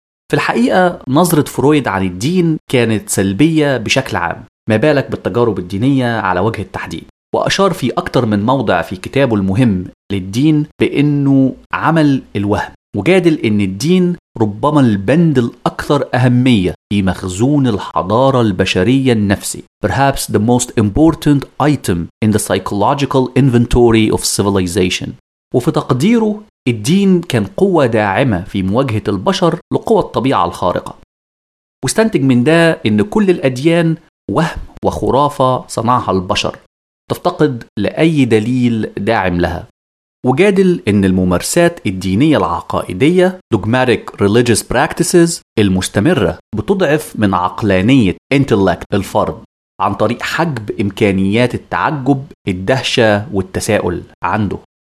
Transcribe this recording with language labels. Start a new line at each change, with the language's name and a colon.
Arabic: في الحقيقة نظرة فرويد عن الدين كانت سلبية بشكل عام، ما بالك بالتجارب الدينية على وجه التحديد. وأشار في أكتر من موضع في كتابه المهم للدين بأنه عمل الوهم، وجادل أن الدين ربما البند الأكثر أهمية في مخزون الحضارة البشرية النفسي.
English: Perhaps the most important item in the psychological inventory of civilization.
Arabic: وفي تقديره الدين كان قوة داعمة في مواجهة البشر لقوى الطبيعة الخارقة. واستنتج من ده أن كل الأديان وهم وخرافة صنعها البشر، تفتقد لأي دليل داعم لها. وجادل أن الممارسات الدينية العقائدية
English: dogmatic religious practices
Arabic: المستمرة بتضعف من عقلانية intellect الفرد عن طريق حجب إمكانيات التعجب، الدهشة والتساؤل عنده.